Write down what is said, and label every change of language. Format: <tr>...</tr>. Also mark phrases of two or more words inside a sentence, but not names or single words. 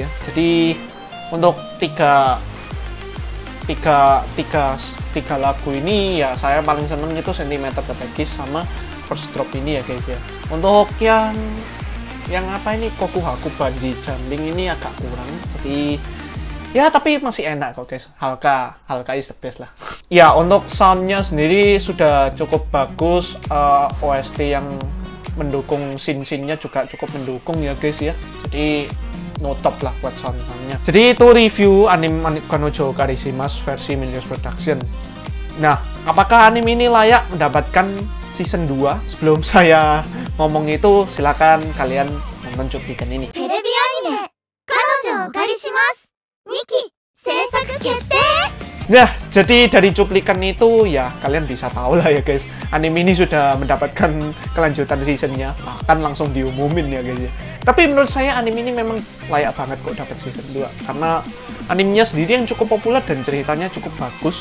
<id>Jadi untuk tiga lagu ini ya saya paling seneng itu Centimeter The Peggies sama First Drop ini ya guys ya. Untuk yang yang apa ini Kokuhaku Bungee Jumping ini agak kurang. Jadi ya tapi masih enak kok guys.</id> <en>Halka is the best lah.</en> <id>Ya untuk soundnya sendiri sudah cukup bagus. OST yang mendukung scene-nya juga cukup mendukung ya guys ya. Jadi no top lah buat soundnya. Jadi itu review anime Kanojo Karishimasu versi Milios Production. Nah, apakah anime ini layak mendapatkan season 2? Sebelum saya ngomong itu, silakan kalian nonton cuplikan ini.</id> <ja>テレビアニメ彼女をお借りします2期制作決定</ja> <id>Nah, jadi dari cuplikan itu ya kalian bisa tahu lah ya guys, anime ini sudah mendapatkan kelanjutan seasonnya, bahkan langsung diumumin ya guys ya. Tapi menurut saya anime ini memang layak banget kok dapat season 2 karena animenya sendiri yang cukup populer dan ceritanya cukup bagus.</id>